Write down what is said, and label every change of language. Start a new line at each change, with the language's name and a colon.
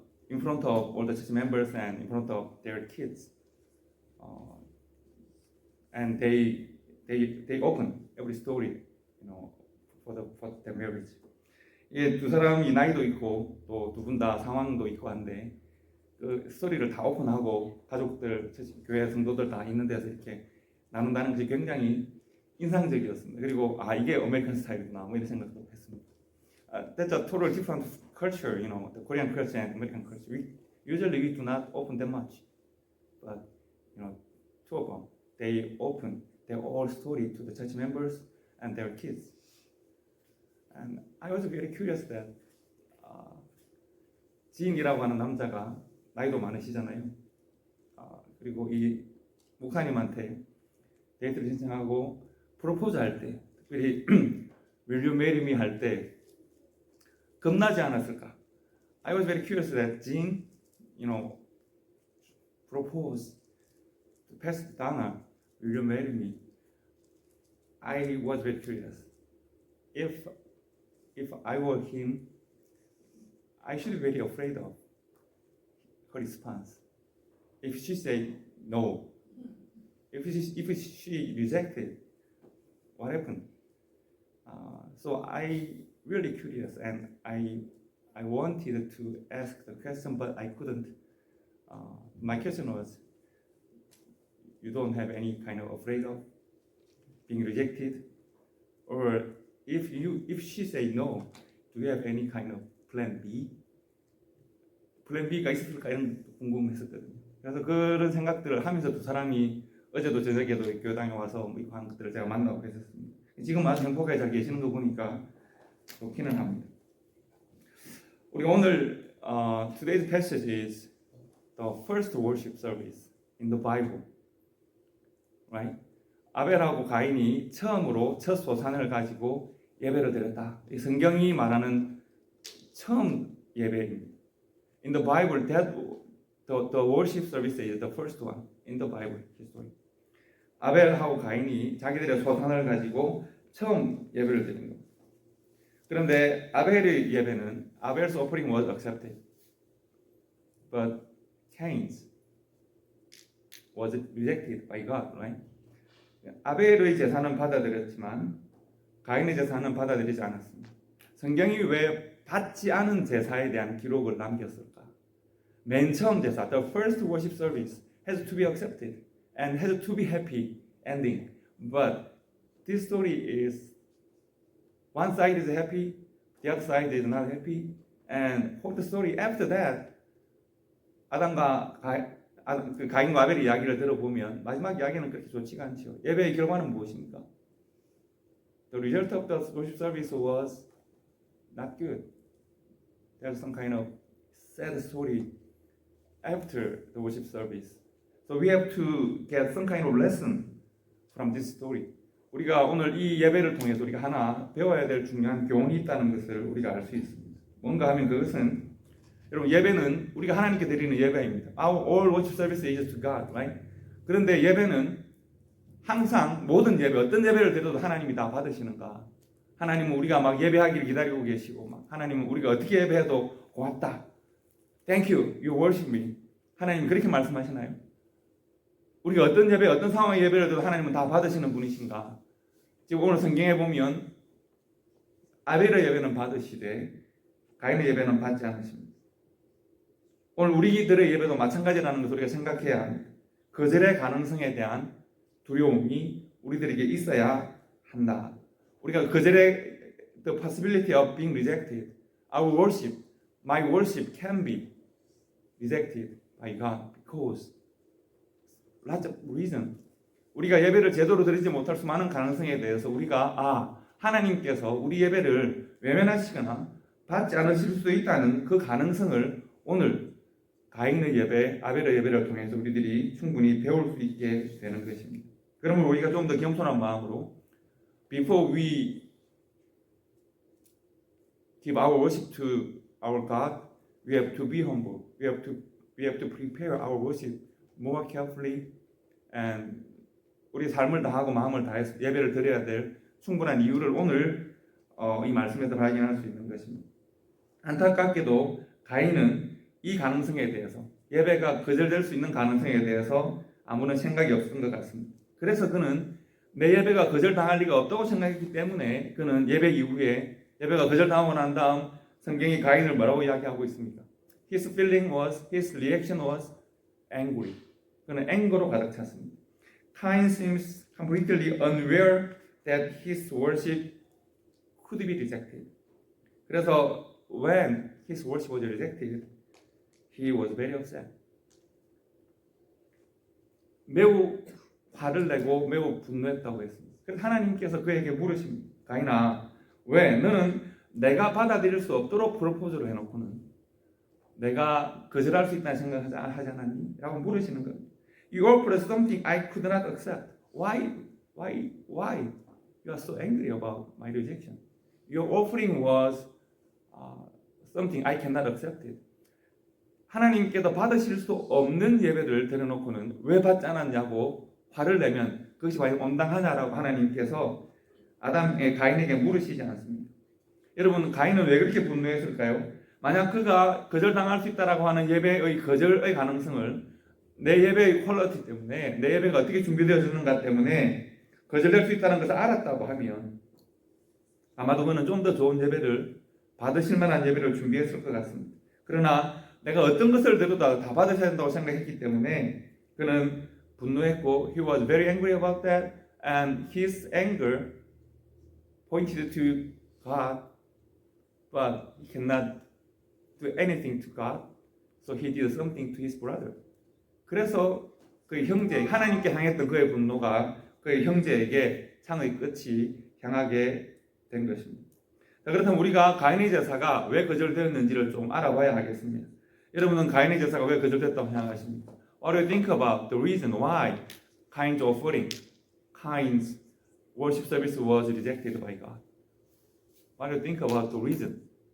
English: In front of all the church members and in front of their kids, and they open every story, for their marriage.
Korean: 두 사람이 나이도 있고 또 두 분 다 상황도 있고 한데 그 스토리를 다 오픈하고 가족들, 교회 성도들 다 있는 데서 이렇게 나눈다는 것이 굉장히 인상적이었습니다. 그리고 이게 아메리칸 스타일이구나 뭐 이런 생각도 했습니다.
English: That's a total different culture, you know, the Korean culture and American culture. Usually we do not open that much, but you know, two of them, they open their whole story to the church members and their kids. And I was very curious that
Korean: 지인이라고 하는 남자가 나이도 많으시잖아요. 그리고 이 목사님한테 데이트를 신청하고 프로포즈 할 때, 특별히
English: Will you marry me
Korean: 할 때 겁나지 않았을까?
English: I was very curious that Jean, you know, proposed to Pastor Dana, Will you marry me? I was very curious. If I were him, I should be very afraid of her response. If she said no, if she rejected, what happened? So I really curious, and I wanted to ask the question, but I couldn't. My question was, you don't have any kind of afraid of being rejected, or if she say no, do you have any kind of plan B?
Korean: 플랜 B가 있었을까 이런 궁금했었거든요. 그래서 그런 생각들을 하면서 두 사람이 어제도 저녁에도 교당에 와서 뭐 이거 하는 것들을 제가 만나고 했었습니다. 지금 아주 행복하게 잘 계시는 거 보니까 좋기는 합니다. 우리 오늘
English: today's passage is the first worship service in the Bible, right?
Korean: 아벨하고 가인이 처음으로 첫 소산을 가지고 예배를 드렸다. 이 성경이 말하는 처음 예배입니다.
English: In the Bible, that the worship service is the first one in the Bible history.
Korean: 아벨하고 가인이 자기들의 소산을 가지고 처음 예배를 드린 겁니다. 그런데 아벨의 예배는
English: Abel's offering was accepted, but Cain's was rejected by God, right?
Korean: 아벨의 제사는 받아들였지만 가인의 제사는 받아들이지 않았습니다. 성경이 왜 받지 않은 제사에 대한 기록을 남겼을까? 맨 처음 제사,
English: the first worship service has to be accepted and has to be happy ending. But this story is one side is happy, the other side is not happy, and for the story after that,
Korean: 아담과 가인과 아벨의 이야기를 들어보면 마지막 이야기는 그렇게 좋지가 않죠. 예배의 결과는 무엇입니까?
English: The result of the worship service was not good. There's some kind of sad story after the worship service. So we have to get some kind of lesson from this story.
Korean: 우리가 오늘 이 예배를 통해서 우리가 하나 배워야 될 중요한 교훈이 있다는 것을 우리가 알 수 있습니다. 뭔가 하면 그것은 여러분 예배는 우리가 하나님께 드리는 예배입니다.
English: All worship service is to God, right?
Korean: 그런데 예배는 항상 모든 예배, 어떤 예배를 드려도 하나님이 다 받으시는가? 하나님은 우리가 막 예배하기를 기다리고 계시고 막 하나님은 우리가 어떻게 예배해도 고맙다.
English: Thank you, you worship me.
Korean: 하나님 그렇게 말씀하시나요? 우리가 어떤 예배, 어떤 상황의 예배를 드려도 하나님은 다 받으시는 분이신가? 지금 오늘 성경에 보면 아벨의 예배는 받으시되 가인의 예배는 받지 않으십니다. 오늘 우리들의 예배도 마찬가지라는 것을 우리가 생각해야 합니다. 거절의 가능성에 대한 두려움이 우리들에게 있어야 한다. 우리가 거절의
English: the possibility of being rejected. Our worship, my worship can be rejected by God because lots of reason.
Korean: 우리가 예배를 제대로 드리지 못할 수많은 가능성에 대해서 우리가 하나님께서 우리 예배를 외면하시거나 받지 않으실 수 있다는 그 가능성을 오늘 가인의 예배, 아벨의 예배를 통해서 우리들이 충분히 배울 수 있게 되는 것입니다. 그러면 우리가 좀 더 겸손한 마음으로
English: before we give our worship to our God, we have to be humble. We have to prepare our worship more carefully, and
Korean: 우리 삶을 다하고 마음을 다해서 예배를 드려야 될 충분한 이유를 오늘 이 말씀에서 발견할 수 있는 것입니다. 안타깝게도 가인은 이 가능성에 대해서 예배가 거절될 수 있는 가능성에 대해서 아무런 생각이 없었던 것 같습니다. 그래서 그는 내 예배가 거절당할 리가 없다고 생각했기 때문에 그는 예배 이후에 예배가 거절당하고 난 다음 성경이 가인을 뭐라고 이야기하고 있습니까?
English: his reaction was angry.
Korean: 그는 앵거로 가득 찼습니다.
English: Cain seems completely unaware that his worship could be rejected.
Korean: 그래서
English: when his worship was rejected, he was very upset.
Korean: 매우 화를 내고 매우 분노했다고 했습니다. 그래서 하나님께서 그에게 물으십니다. 가인아, 왜 너는 내가 받아들일 수 없도록 프로포즈를 해놓고는 내가 거절할 수 있다는 생각을 하지 않았니? 라고 물으시는 겁니다.
English: You offered something I could not accept. Why? You are so angry about my rejection. Your offering was something I cannot accept it.
Korean: 하나님께서 받으실 수 없는 예배를 드려놓고는 왜 받지 않았냐고 화를 내면 그것이 과연 온당하냐라고 하나님께서 가인에게 물으시지 않았습니다. 여러분, 가인은 왜 그렇게 분노했을까요? 만약 그가 거절당할 수 있다라고 하는 예배의 거절의 가능성을 내 예배의 퀄리티 때문에, 내 예배가 어떻게 준비되어지는가 때문에 거절될 수 있다는 것을 알았다고 하면 아마도 그는 좀 더 좋은 예배를, 받으실 만한 예배를 준비했을 것 같습니다. 그러나 내가 어떤 것을 드려도 다 받으셔야 된다고 생각했기 때문에 그는 분노했고,
English: he was very angry about that, and his anger pointed to God, but he cannot do anything to God, so he did something to his brother.
Korean: 그래서 그 형제, 하나님께 향했던 그의 분노가 그의 형제에게 창의 끝이 향하게 된 것입니다. 자, 그렇다면 우리가 가인의 제사가 왜 거절되었는지를 좀 알아봐야 하겠습니다. 여러분은 가인의 제사가 왜 거절됐다고 생각하십니까?
English: What do you think about the reason why Cain's offering, Cain's worship service was rejected by God? What do you think about the reason?